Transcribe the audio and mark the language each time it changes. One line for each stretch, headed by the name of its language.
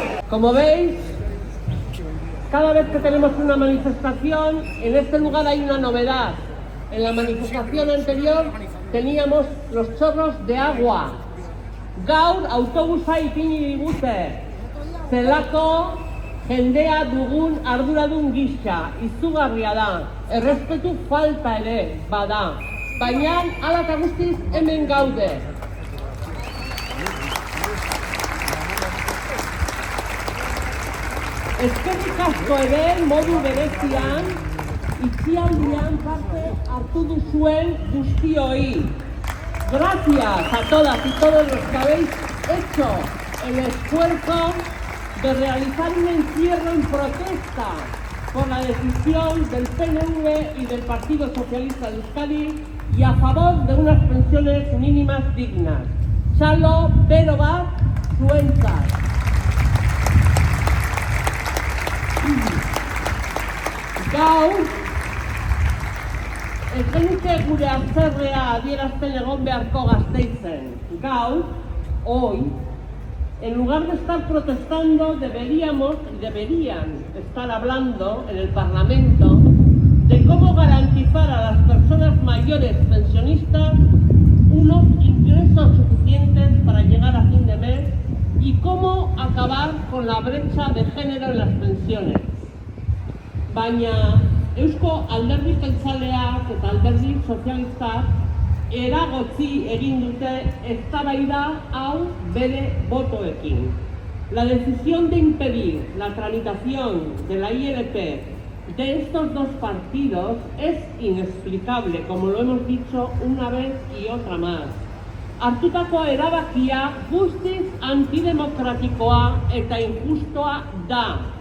Spanish: Como veis, cada vez que tenemos una manifestación, en este lugar hay una novedad. En la manifestación anterior teníamos los chorros de agua.
Basque: Gaur autobusa ipini digute. Zelako jendea dugun arduradun gisa, izugarria da. Errespetu falta ere bada. Baina hala eta guztiz hemen gaude. Eskerrik asko ere modu berezian itxialdian parte hartu duzuen guztioi.
Spanish: Gracias a todas y todos los que habéis hecho el esfuerzo de realizar un encierro en protesta por la decisión del PNV y del Partido Socialista de Euskadi y a favor de unas pensiones mínimas dignas.
Basque: Txalo bero bat zuentzat. Gaur, ez genuke gure haserrea adierazten egon beharko Gasteizen. Gaur,
Spanish: hoy, en lugar de estar protestando, deberían estar hablando en el Parlamento de cómo garantizar a las personas mayores pensionistas unos ingresos suficientes para llegar a fin de mes y cómo acabar con la brecha de género en las pensiones.
Basque: Baina Eusko Alderdi Jeltzaleak eta Alderdi Sozialistak eragotzi egin dute eztabaida hau bere botoekin.
Spanish: La decisión de impedir la tramitación de la ILP de estos dos partidos es inexplicable, como lo hemos dicho una vez y otra más.
Basque: Hartutako erabakia guztiz antidemokratikoa eta injustoa da.